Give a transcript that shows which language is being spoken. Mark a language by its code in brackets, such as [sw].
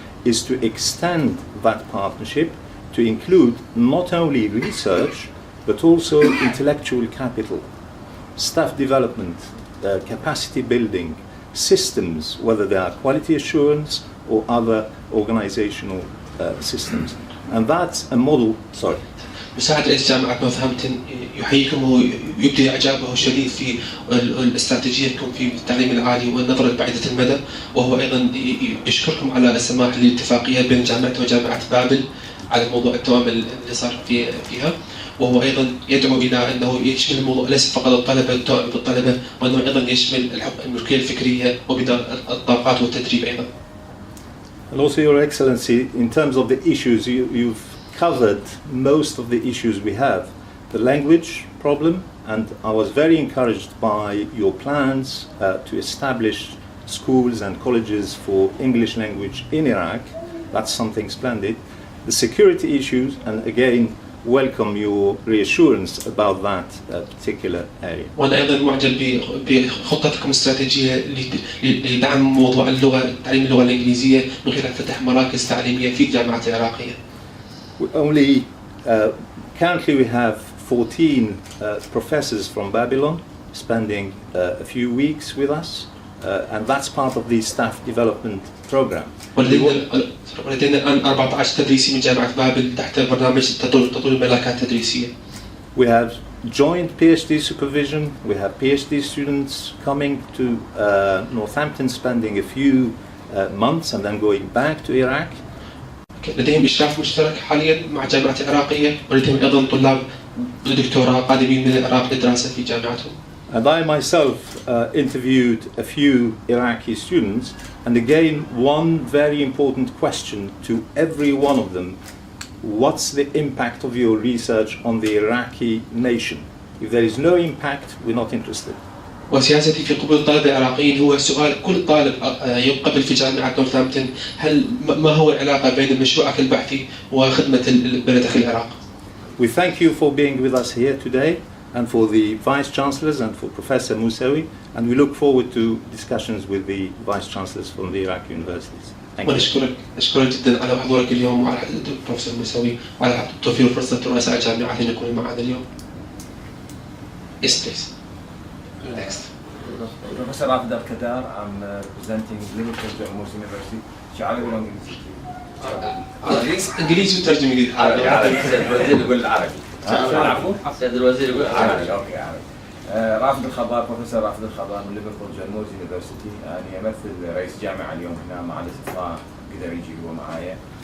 [en] is to extend that partnership to include not only research but also intellectual capital, staff development, capacity building, systems, whether they are quality assurance or other organizational systems. And that's a model, sorry. [ar] مساعد رئيس جامعة نورثهامبتون يحييكم ويبدي إعجابه الشديد في الاستراتيجية لكم في التعليم العالي والنظرة البعيدة المدى، وهو أيضا يشكركم على السماح للاتفاقية بين جامعته وجامعة بابل على موضوع التوأم اللي صار فيها، وهو أيضا يدعو إلى أنه يشمل الموضوع ليس فقط الطلبة التوأم بالطلبة، وأنه أيضا يشمل الملكية الفكرية وبناء الطاقات والتدريب أيضا. [en] And also, Your Excellency, in terms of the issues, you've covered most of the issues we have. The language problem, and I was very encouraged by your plans to establish schools and colleges for English language in Iraq. That's something splendid. The security issues, and again, welcome your reassurance about that particular area. [ar] وأنا أيضا معجب بخطتكم الاستراتيجية لدعم موضوع اللغة، تعليم اللغة الإنجليزية من خلال فتح مراكز تعليمية في الجامعة العراقية. [en] Currently we have 14 professors from Babylon spending a few weeks with us, and that's part of the staff development program. [ar] ولدينا الآن 14 تدريسي من جامعة بابل تحت برنامج تطوير الملاكات التدريسية. [en] We have joint PhD supervision. We have PhD students coming to Northampton, spending a few months and then going back to Iraq. [ar] لديهم إشراف مشترك حاليا مع جامعة عراقية، ولديهم أيضا طلاب دكتوراه قادمين من العراق للدراسة في جامعتهم. [en] And I myself interviewed a few Iraqi students, and again one very important question to every one of them: what's the impact of your research on the Iraqi nation? If there is no impact, we're not interested. [ar] وسياستي في قبول الطلبة العراقيين هو سؤال كل طالب يقبل في جامعة نورثهامبتون: هل ما هو العلاقة بين مشروعك البحثي وخدمة بلدك العراق؟ [en] We thank you for being with us here today, and for the Vice Chancellors and for Professor Moussaoui, and we look forward to discussions with the Vice Chancellors from the Iraqi universities. Thank you. [ar] ونشكرك جدا على حضورك اليوم وعلى البروفيسور موسوي وعلى توفير فرصة رؤساء الجامعات أن يكونوا معنا اليوم. [en] Yes, please. Next. Professor Al-Qadisiya, I'm representing Liverpool University. [ar] شعاري ولا إنجليزي؟ إنجليزي وترجمة إنجليزي. عربي. الوزير يقول العربي. عفوا؟ سيد الوزير يقول عربي. أوكي عربي. رافد الخضار، بروفيسور رافد الخضار من ليفربول يونيفرسيتي. أنا أمثل رئيس جامعة اليوم هنا مع الاستضافة قدر يجي هو معايا.